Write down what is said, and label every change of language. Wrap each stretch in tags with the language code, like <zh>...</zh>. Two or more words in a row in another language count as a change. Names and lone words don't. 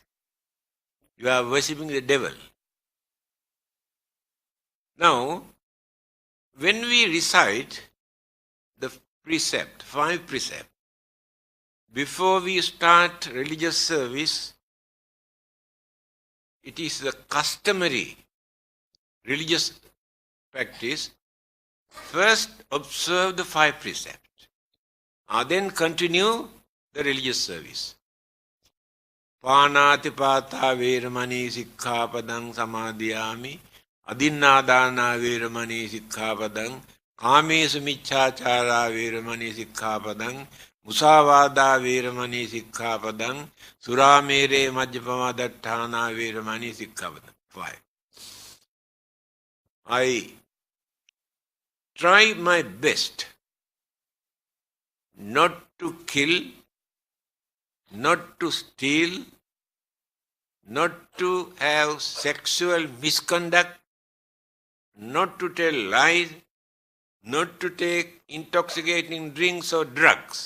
<en>You are worshipping the devil. Now, when we recite the precept, 5 precepts, before we start religious service, it is the customary religious practice. First observe the 5 precepts, then continue the religious service.</en> <pi>Pānātipātā vēramaṇī sikkhapadang samadhiyāmi adinnādānā vēramaṇī sikkhapadang kāmesu miccācārā vēramaṇī sikkhapadang musāvādā vēramaṇī sikkhapadang surāmērē majjapamadaṭṭhānā vēramaṇī sikkhapadang.</pi> <en>5. I try my best not to kill, not to steal, not to have sexual misconduct, not to tell lies, not to take intoxicating drinks or drugs.</en>